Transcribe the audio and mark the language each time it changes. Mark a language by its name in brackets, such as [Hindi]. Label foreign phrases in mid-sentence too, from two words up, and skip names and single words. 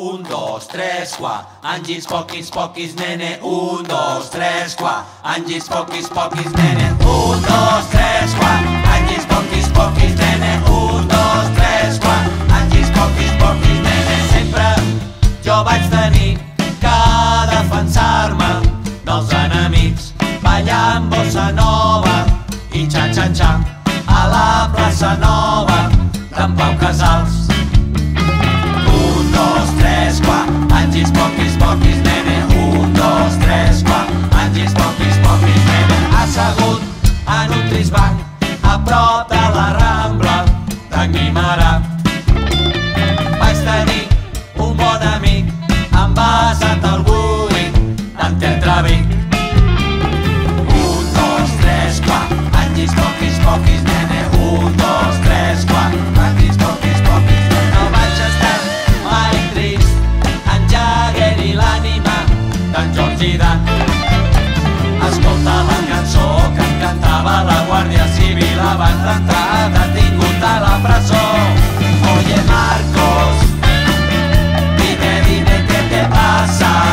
[Catalan] 2, 3, 4. Angis, poquis, poquis, nene. 1, 2, 3, 4. Angis, poquis, poquis, nene. 1, 2, 3, 4. Angis, poquis, poquis, nene. 1, 2, 3, 4. Angis, poquis, poquis, nene. Sempre jo vaig tenir que defensar-me dels enemics, ballant bossa nova i xa-xa-xa a la plaça Nova d'en Pau Casals. 1, 2, 3, 4. Angis, poquis, poquis, nene. 1, 2, 3, 4. Angis, poquis, poquis, nene. Assegut en un trist banc a prop de la Rambla de Guimerà. Vaig tenir un bon amic envasat al buit d'en Teatre Vic. 1, 2, 3, 4. Angis, poquis, poquis, nene. 1, 2, 3, 4. Angis, poquis, poquis, nene. No vaig estar mai trist en Jagger i l'ànima d'en George Dan. Escolta la cançó que em cantava la Guàrdia Civil abans d'entrar detingut a la presó. [Spanish] Oye Marcos, dime qué te pasa.